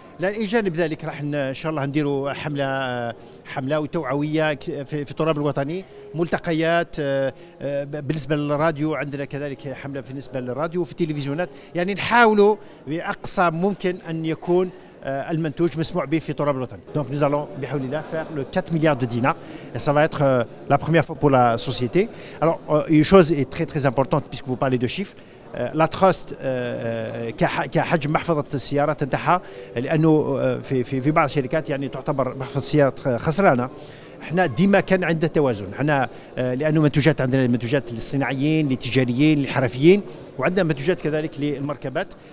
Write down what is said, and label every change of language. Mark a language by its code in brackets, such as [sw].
[ar] الى جانب ذلك راح ان شاء الله نديروا حمله وتوعويه في التراب الوطني، ملتقيات بالنسبه للراديو، عندنا كذلك حمله بالنسبه للراديو وفي التلفزيونات، يعني نحاولوا باقصى ممكن ان يكون المنتوج مسموع به في تراب الوطن. [fr] Donc nous allons [ar] بحول الله [fr] faire le 4 milliards de dinars et ça va être la première fois pour la société. Alors une chose est très importante puisque vous parlez de chiffres. [ar] لا تراست كحجم محفظه السيارات نتاعها، لانه في بعض الشركات يعني تعتبر محفظه السيارات خسرانه. احنا ديما كان عندنا توازن، احنا لانه منتوجات عندنا منتوجات للصناعيين للتجاريين للحرفيين، وعندنا منتوجات كذلك للمركبات.